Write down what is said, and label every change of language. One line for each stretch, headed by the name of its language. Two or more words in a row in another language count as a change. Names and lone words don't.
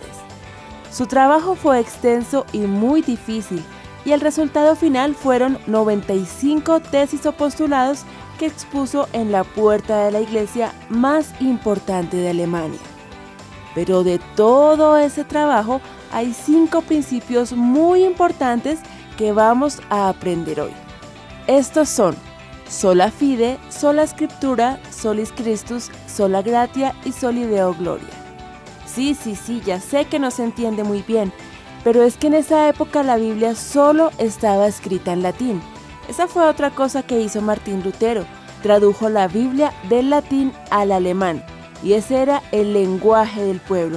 Spanish: Su trabajo fue extenso y muy difícil, y el resultado final fueron 95 tesis o postulados que expuso en la puerta de la iglesia más importante de Alemania. Pero de todo ese trabajo hay 5 principios muy importantes que vamos a aprender hoy. Estos son
Latin: sola fide, sola scriptura, solis Christus, sola gratia y soli Deo gloria.
Spanish: Sí, ya sé que no se entiende muy bien, pero es que en esa época la Biblia solo estaba escrita en latín. Esa fue otra cosa que hizo Martín Lutero, tradujo la Biblia del latín al alemán, y ese era el lenguaje del pueblo.